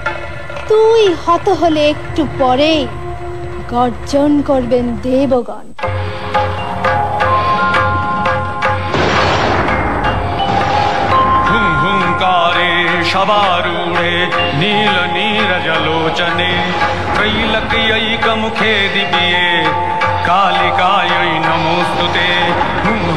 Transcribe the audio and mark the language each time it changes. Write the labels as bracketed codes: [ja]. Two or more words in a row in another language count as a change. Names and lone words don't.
[bn] তুই হত হলে একটু পরে গর্জন করবেন দেবগণ। [sa] हुंकारे शबारूढे नील नीरजलोचने त्रैलक्यैकमुखे दिव्ये कालिकायै नमोस्तुते हुं